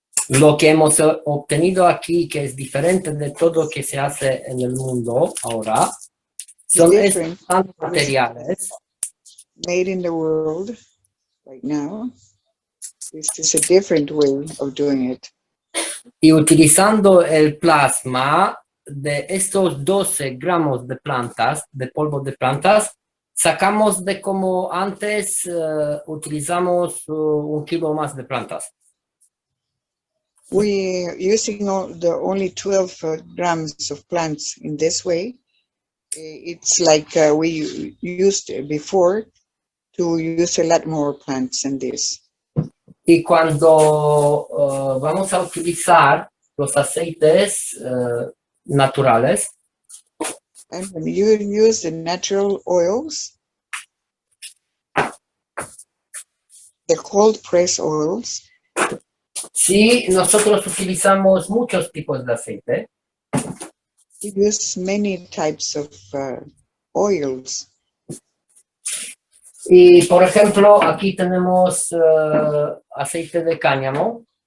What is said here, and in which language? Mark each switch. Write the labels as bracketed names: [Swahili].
[Spanish] Lo que hemos obtenido aquí, que es diferente de todo lo que se hace en el mundo ahora, son [English] Different. [Spanish] estos materiales. [English] Made in the world right now. This is a different way of doing it. [Spanish] Y utilizando el plasma de estos 12 gramos de plantas, de polvo de plantas, sacamos de como antes utilizamos 1 kilo más de plantas. [English] We using only 12 grams of plants in this way. It's like we used before to use a lot more plants than this. [Spanish] Y cuando vamos a utilizar los aceites naturales, [English] And when you use the natural oils, the cold press oils, [Spanish] sí, nosotros utilizamos muchos tipos de aceite. [English] we use many types of oils. [Spanish] Y por ejemplo, aquí tenemos aceite de cáñamo,